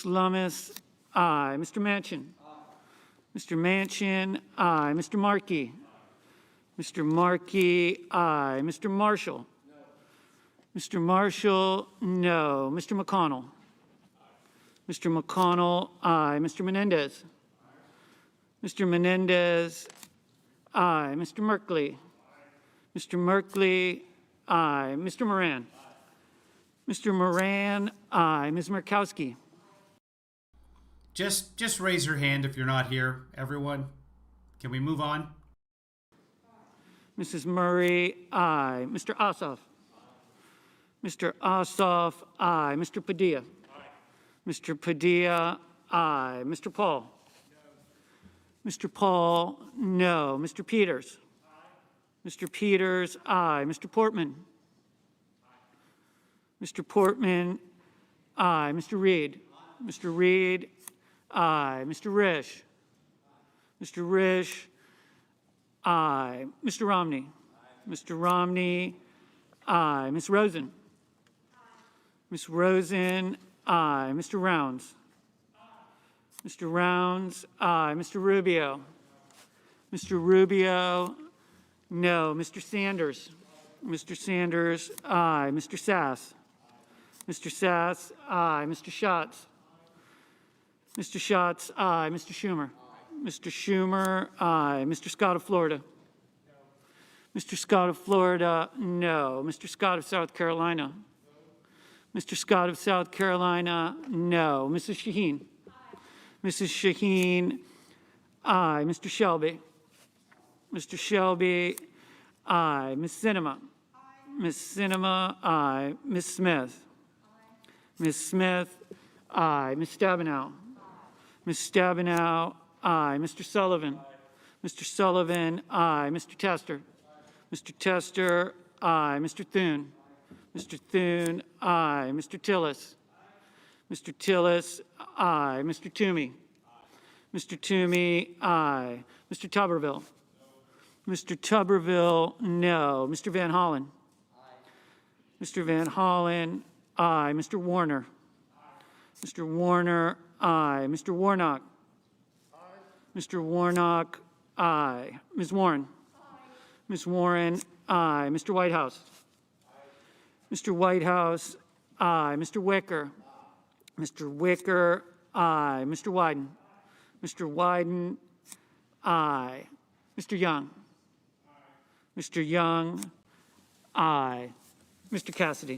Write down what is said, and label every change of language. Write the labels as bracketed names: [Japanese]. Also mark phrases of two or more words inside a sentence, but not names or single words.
[English] Lummis, aye. Mr. Manchin? Mr. Manchin, aye. Mr. Markey? Mr. Markey, aye. Mr. Marshall? Mr. Marshall, no. Mr. McConnell? Mr. McConnell, aye. Mr. Menendez? Mr. Menendez, aye. Mr. Merkley? Mr. Merkley, aye. Mr. Moran? Mr. Moran, aye. Ms. Murkowski? Just raise your hand if you're not here, everyone. Can we move on? Mrs. Murray, aye. Mr. Ossoff? Mr. Ossoff, aye. Mr. Padilla? Mr. Padilla, aye. Mr. Paul? Mr. Paul, no. Mr. Peters? Mr. Peters, aye. Mr. Portman? Mr. Portman, aye. Mr. Reed? Mr. Reed, aye. Mr. Risch? Mr. Risch, aye. Mr. Romney? Mr. Romney, aye. Ms. Rosen? Ms. Rosen, aye. Mr. Rounds? Mr. Rounds, aye. Mr. Rubio? Mr. Rubio, no. Mr. Sanders? Mr. Sanders, aye. Mr. Sass? Mr. Sass, aye. Mr. Schatz? Mr. Schatz, aye. Mr. Schumer? Mr. Schumer, aye. Mr. Scott of Florida? Mr. Scott of Florida, no. Mr. Scott of South Carolina? Mr. Scott of South Carolina, no. Mrs. Shaheen? Mrs. Shaheen, aye. Mr. Shelby? Mr. Shelby, aye. Ms. Sinema? Ms. Sinema, aye. Ms. Smith? Ms. Smith, aye. Ms. Stabenow? Ms. Stabenow, aye. Mr. Sullivan? Mr. Sullivan, aye. Mr. Tester? Mr. Tester, aye. Mr. Thune? Mr. Thune, aye. Mr. Tillis? Mr. Tillis, aye. Mr. Toomey? Mr. Toomey, aye. Mr. Tuberville? Mr. Tuberville, no. Mr. Van Hollen? Mr. Van Hollen, aye. Mr. Warner? Mr. Warner, aye. Mr. Warnock? Mr. Warnock, aye. Ms. Warren? Ms. Warren, aye. Mr. Whitehouse? Mr. Whitehouse, aye. Mr. Wicker? Mr. Wicker, aye. Mr. Wyden? Mr. Wyden, aye. Mr. Young? Mr. Young, aye. Mr. Cassidy?